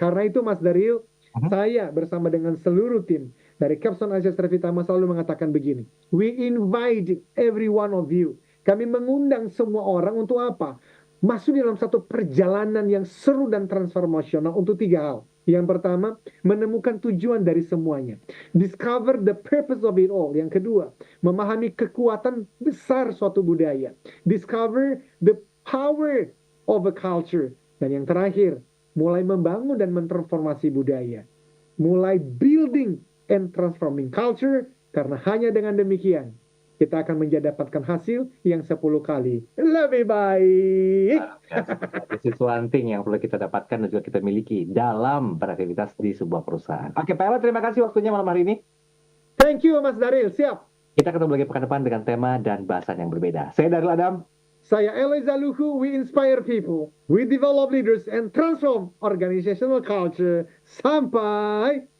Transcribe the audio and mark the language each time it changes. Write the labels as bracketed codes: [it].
[id] Karena itu Mas Daryl, saya bersama dengan seluruh tim dari Capstone Asia Tritama selalu mengatakan begini. [en] We invite every one of you. [id] Kami mengundang semua orang untuk apa? Masuk dalam satu perjalanan yang seru dan transformasional untuk 3 hal. Yang pertama, menemukan tujuan dari semuanya. [en] Discover the purpose of it all. [id] Yang kedua, memahami kekuatan besar suatu budaya. [en] Discover the power of a culture. [id] Dan yang terakhir, mulai membangun dan mentransformasi budaya. Mulai [en] building and transforming culture, [id] karena hanya dengan demikian kita akan mendapatkan hasil yang 10 kali lebih baik. [en] This is one thing [id] yang perlu kita dapatkan dan juga kita miliki dalam beraktivitas di sebuah perusahaan. Oke, Pak Ewa, terima kasih waktunya malam hari ini. [en] Thank you, Mas Daryl. Siap. [id] Kita ketemu lagi pekan depan dengan tema dan bahasan yang berbeda. Saya Daryl Adam. Saya Eloy Zaluhu. [en] We inspire people, we develop leaders, and transform organizational culture. Sampai